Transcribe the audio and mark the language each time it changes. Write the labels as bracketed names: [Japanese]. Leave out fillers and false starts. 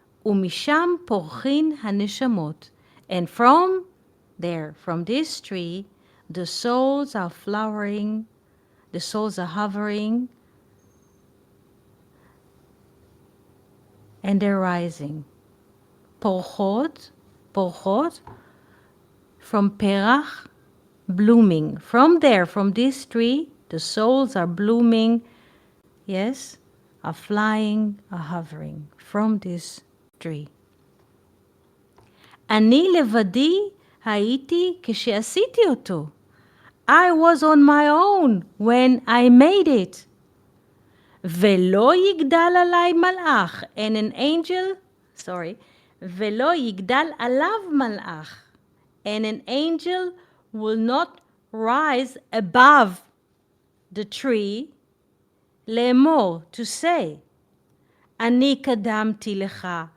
[Hebrew] ומשם פורחין הנשמות, [English] and from there, from this tree, the souls are flowering, the souls are hovering, and they're rising. [Hebrew] פורחות, פורחות, [English] from [Hebrew] פרח, [English] blooming. From there, from this tree, the souls are blooming, yes, are flying, are hovering from this tree. [Hebrew] אני לבדי הייתי כשעשיתי אותו. [English] I was on my own when I made it. [Hebrew] ולא יגדל עליי מלאך, [English] and an angel, [Hebrew] ולא יגדל עליו מלאך, [English] and an angel will not rise above the tree, [Hebrew] לאמור, [English] to say, [Hebrew] אני קדמתי לך.